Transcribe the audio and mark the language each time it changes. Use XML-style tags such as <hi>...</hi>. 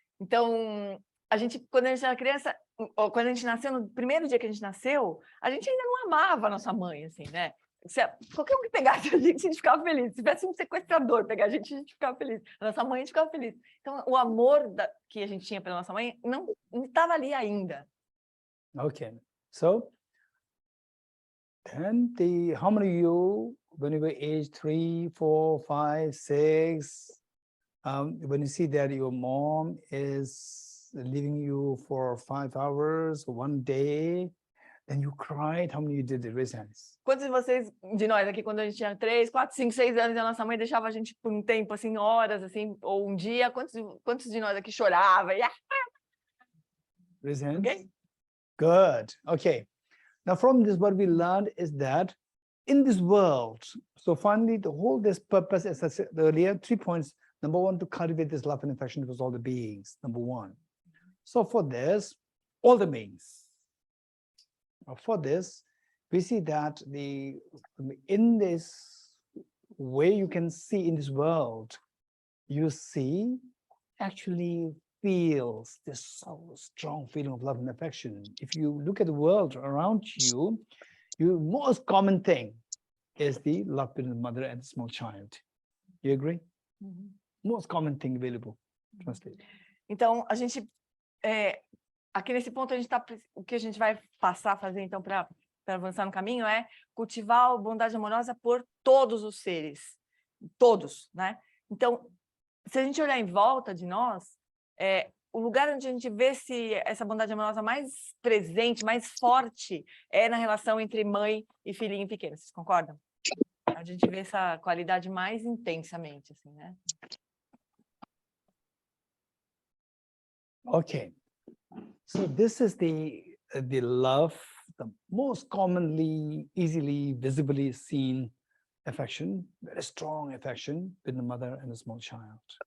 <pt>Então, quando a gente era criança, ou quando a gente nasceu, no primeiro dia que a gente nasceu, a gente ainda não amava a nossa mãe, assim, né? Qualquer um que pegasse a gente ficava feliz. Se tivesse um sequestrador pegar a gente ficava feliz. A nossa mãe, a gente ficava feliz. Então, o amor que a gente tinha pela nossa mãe não estava ali ainda.</pt> <en>Okay. So, then how many of you, when you were age 3, 4, 5, 6, when you see that your mom is leaving you for 5 hours, 1 day, then you cried, how many of you did it? Raise hands.</en> <pt>Quantos de nós aqui, quando a gente tinha 3, 4, 5, 6 anos, a nossa mãe deixava a gente por um tempo, assim, horas, assim, ou um dia, quantos de nós aqui chorava?</pt> <en>Raise hands. Okay? Good. Okay. Now from this, what we learned is that in this world, so finally the whole this purpose, as I said earlier, 3 points. Number 1, to cultivate this love and affection towards all the beings. Number 1. So for this, all the beings. For this, we see that in this way you can see in this world, you see actually feels this so strong feeling of love and affection. If you look at the world around you, your most common thing is the love between the mother and the small child. You agree? Mm-hmm. Most common thing available. Translate.</en> <pt>Então, a gente aqui nesse ponto o que a gente vai passar a fazer então para avançar no caminho é cultivar a bondade amorosa por todos os seres, todos, né? Então, se a gente olhar em volta de nós, o lugar onde a gente vê essa bondade amorosa mais presente, mais forte, é na relação entre mãe e filhinho pequeno. Vocês concordam? A gente vê essa qualidade mais intensamente, assim, né?</pt> <en>Okay, so this is the love, the most commonly, easily, visibly seen affection, very strong affection between the mother and the small child.</en>